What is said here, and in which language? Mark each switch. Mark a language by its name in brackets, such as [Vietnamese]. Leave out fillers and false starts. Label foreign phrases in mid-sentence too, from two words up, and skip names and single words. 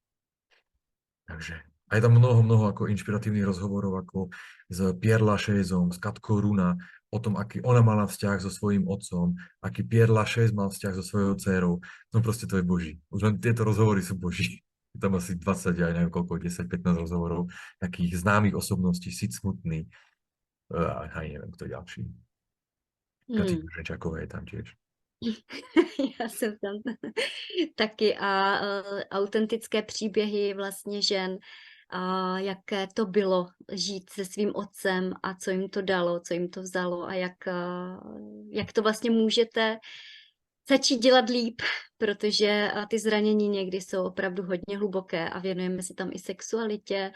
[Slovak] Takže a je tam mnoho ako inšpiratívnych rozhovorov ako s Pierre Lachaiseom, s Katkou Runa, o tom, aký ona mala vzťah so svojím otcom, aký Pierre Lachaise mal vzťah so svojou dcérou. No proste to je boží. Už len tieto rozhovory sú boží. Je tam asi 20, aj neviem koľko, 10-15 rozhovorov takých známych osobností, Sid Smutný, aj neviem, kto ďalší. Katy Juřenčáková je tam tiež. [Czech] Já jsem tam taky a autentické příběhy vlastně žen, a jaké to bylo žít se svým otcem a co jim to dalo, co jim to vzalo a jak to vlastně můžete začít dělat líp, protože ty zranění někdy jsou opravdu hodně hluboké a věnujeme se tam i sexualitě.